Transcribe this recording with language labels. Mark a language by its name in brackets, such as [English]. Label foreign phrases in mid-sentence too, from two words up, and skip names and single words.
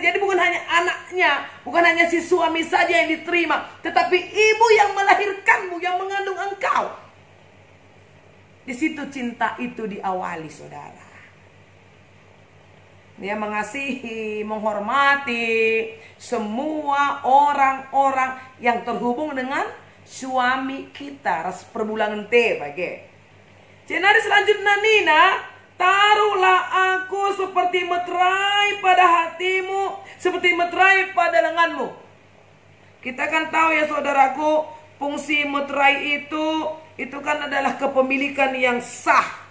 [Indonesian] Jadi bukan hanya anaknya, bukan hanya si suami saja yang diterima, tetapi ibu yang melahirkanmu, yang mengandung engkau. Di situ cinta itu diawali, saudara. Dia mengasihi, menghormati semua orang-orang yang terhubung dengan suami kita. [Batak Karo] Ras perbulangan te bagi. [Indonesian] Jenari selanjutnya Nina, taruhlah aku seperti meterai pada hatimu, seperti meterai pada lenganmu. Kita kan tahu ya saudaraku, fungsi meterai itu kan adalah kepemilikan yang sah.